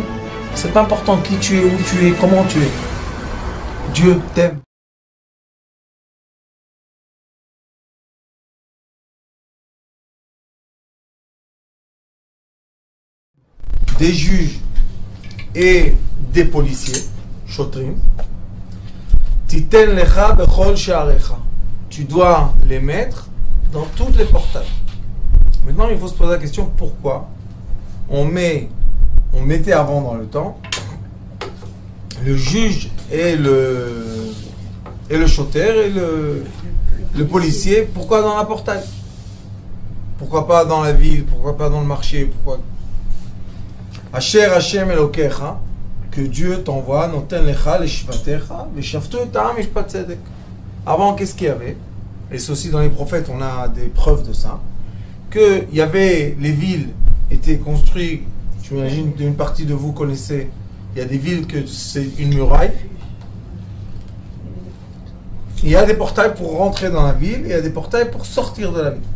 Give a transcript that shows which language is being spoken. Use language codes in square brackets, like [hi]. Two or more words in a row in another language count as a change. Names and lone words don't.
[fr] C'est pas important qui tu es, où tu es, comment tu es. Dieu t'aime. Des juges et des policiers, [he] שוטרים, תתן לך בכל שעריך. [fr] Tu dois les mettre dans toutes les portails. Maintenant, il faut se poser la question pourquoi on mettait avant dans le temps le juge et le choter et le policier. Pourquoi dans la portail? Pourquoi pas dans la ville? Pourquoi pas dans le marché? Pourquoi? [he] אשר השם אלוקיך, [fr] que Dieu t'envoie, [he] נותן לך לשבטיך, ושפטו את העם משפט צדק. [fr] Avant, qu'est-ce qu'il y avait? Et c'est aussi dans les prophètes, on a des preuves de ça. Que il y avait, les villes étaient construites, j'imagine une partie de vous connaissez, il y a des villes que c'est une muraille. Il y a des portails pour rentrer dans la ville, et il y a des portails pour sortir de la ville.